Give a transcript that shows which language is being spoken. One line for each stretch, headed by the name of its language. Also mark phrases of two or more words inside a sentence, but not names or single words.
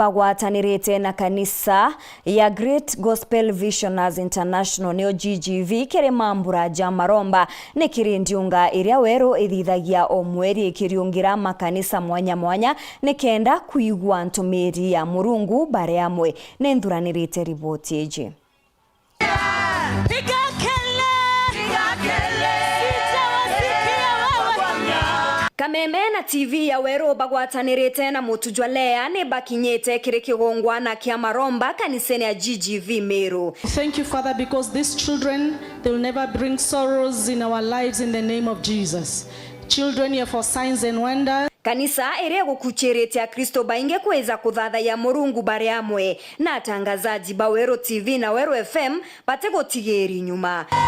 Meru: bagwatanirite na kanisa ya Great Gospel Visioners International neo GGV kere mambura ja maromba ne kirindiunga iria Wero ithithagia o mweri ikiriungira makanisa mwanya ne kenda kuigwa ntumiri ya Murungu bare amwe ne nduranirite riboti eje. Kameme na TV ya Wero bagwatanirite na mutujwalea ne bakinyete kire kigongwa na kia maromba kaniseni ya GGV Meru.
English: Thank you, Father, because these children, they will never bring sorrows in our lives in the name of Jesus. Children here for signs and wonders.
Meru: Kanisa ere gukucherete ya Kristo bainge kuweza kuthatha ya Murungu bare amwe na atangazaji ba Wero TV na Wero FM batego tigeri nyuma.